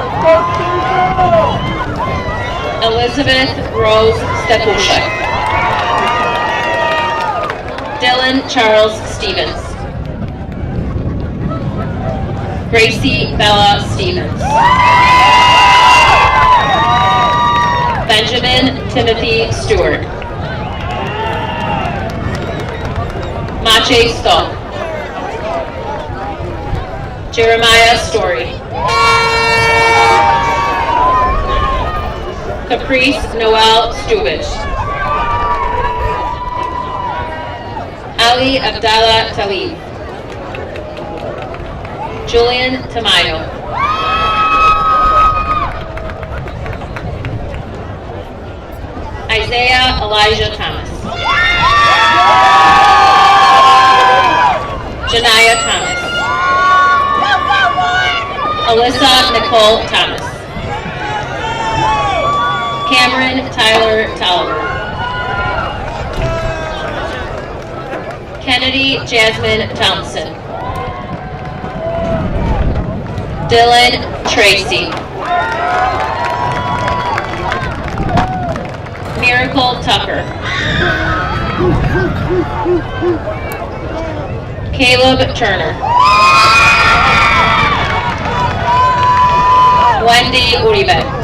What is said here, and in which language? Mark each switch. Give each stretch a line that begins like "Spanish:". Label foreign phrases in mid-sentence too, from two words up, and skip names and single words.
English: Elizabeth Rose Stepushek. Dylan Charles Stevens. Gracie Bella Stevens. Benjamin Timothy Stewart. Mache Stoll. Jeremiah Story. Caprice Noel Stubich. Ali Abdallah Talib. Julian Tamayo. Isaiah Elijah Thomas. Janaya Thomas. Alyssa Nicole Thomas. Cameron Tyler Tolliver. Kennedy Jasmine Thompson. Dylan Tracy. Miracle Tucker. Caleb Turner. Wendy Uribe.